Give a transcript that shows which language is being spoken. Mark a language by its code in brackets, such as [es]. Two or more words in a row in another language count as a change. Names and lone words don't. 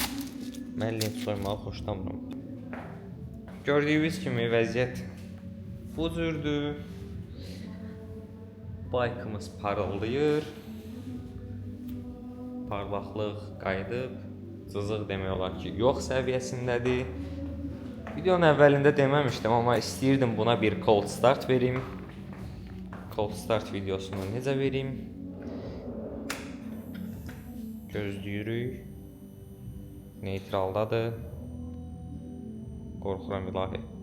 [az] Mən lent soymağı xoşlamıram. Gördüyünüz kimi vəziyyət bu cürdür. Baykımız parıldayır. Parlaqlıq qayıdıb. Cızıq demək olar ki, yox səviyyəsindədir. Videonun əvvəlində deməmişdim, amma istəyirdim buna bir [en] cold start [az] verim. [en] Cold start [az] videosunu necə verim? Gözləyirik. Neytraldadır. Qorxuram ilahi.